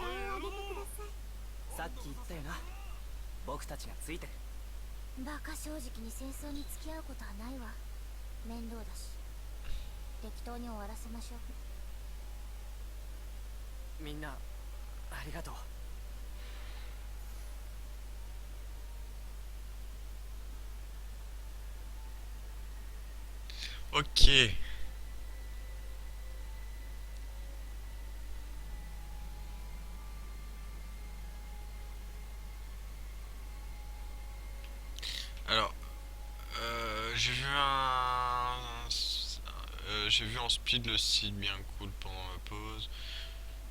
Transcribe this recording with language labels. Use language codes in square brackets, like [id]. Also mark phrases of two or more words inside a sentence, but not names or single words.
[ja] 顔を上げてください。さっき言ったよな。僕たちがついてる。バカ正直に戦争に付き合うことはないわ。面倒だし。適当に終わらせましょう。みんなありがとう。 [fr] Ok. Alors, j'ai vu en speed le site bien cool pendant la pause.